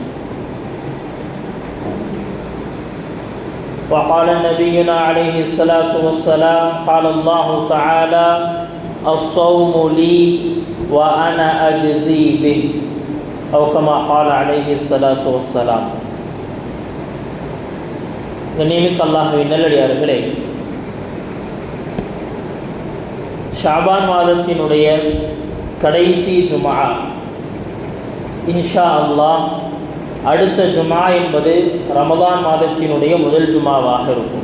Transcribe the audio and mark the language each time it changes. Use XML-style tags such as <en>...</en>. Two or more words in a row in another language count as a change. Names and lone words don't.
<ar>وقال نبينا عليه الصلاة والسلام قال الله تعالى الصوم لي وأنا أجزي به أو كما قال عليه الصلاة والسلام.</ar> <ta>கண்ணியமிக்க அல்லாஹ்வின் நல்லடியார்களே, ஷாபான் மாதத்தினுடைய கடைசி ஜுமா</ta> <ar>إن شاء الله</ar> <ta>அடுத்த ஜுமா என்பது ரமதான் மாதத்தினுடைய முதல் ஜுமாவாக இருக்கும்.</ta>